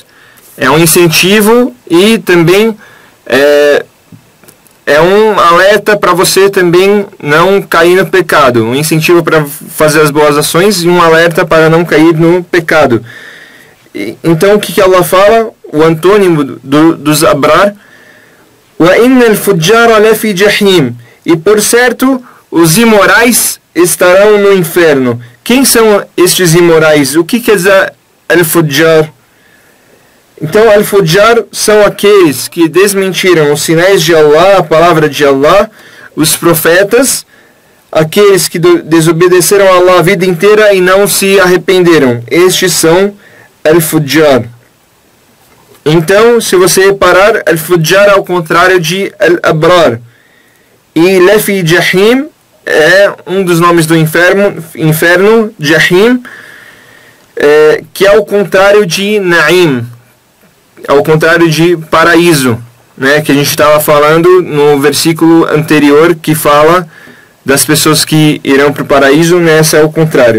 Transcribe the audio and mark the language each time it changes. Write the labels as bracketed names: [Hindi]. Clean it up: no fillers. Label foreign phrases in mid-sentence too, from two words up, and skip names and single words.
[Portuguese] É um incentivo e também é um alerta para você também não cair no pecado. Um incentivo para fazer as boas ações e um alerta para não cair no pecado. Então o que Allah fala? O antônimo dos Abrar. [Arabic] وَإِنَّ الْفُجَّارَ لَفِي جَحِيمٍ. [Portuguese] E por certo, os imorais estarão no inferno. Quem são estes imorais? O que quer dizer al-Fujjar? Então, al-Fujjar são aqueles que desmentiram os sinais de Allah, a palavra de Allah, os profetas, aqueles que desobedeceram a Allah a vida inteira e não se arrependeram. Estes são al-Fujjar. Então, se você reparar, al-Fujjar é ao contrário de al-Abrar. E [Arabic] لفي جحيم [Portuguese] é um dos nomes do inferno, Jahim, que é ao contrário de Na'im, ao contrário de paraíso, né, que a gente estava falando no versículo anterior, que fala das pessoas que irão para o paraíso, nessa é o contrário.